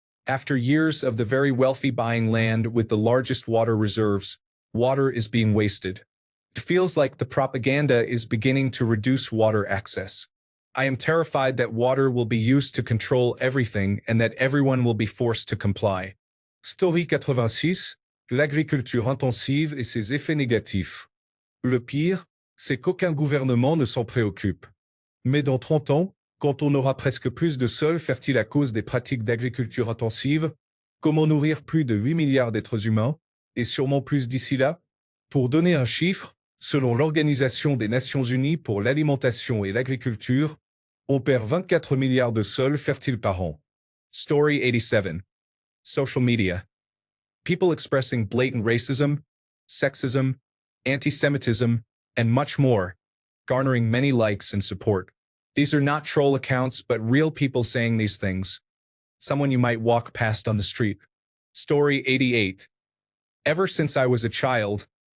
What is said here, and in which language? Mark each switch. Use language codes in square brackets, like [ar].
[en] After years of the very wealthy buying land with the largest water reserves, water is being wasted. It feels like the propaganda is beginning to reduce water access. I am terrified that water will be used to control everything and that everyone will be forced to comply. Story 86. [fr] L'agriculture intensive et ses effets négatifs. Le pire, c'est qu'aucun gouvernement ne s'en préoccupe. Mais dans 30 ans, quand on aura presque plus de sols fertiles à cause des pratiques d'agriculture intensive, comment nourrir plus de 8 milliards d'êtres humains, et sûrement plus d'ici là? Pour donner un chiffre, selon l'Organisation des Nations Unies pour l'alimentation et l'agriculture, on perd 24 milliards de sols fertiles par an. [en] Story 87. Social media. People expressing blatant racism, sexism, anti-Semitism, and much more, garnering many likes and support. These are not troll accounts, but real people saying these things. Someone you might walk past on the street. Story 88. Ever since I was a child,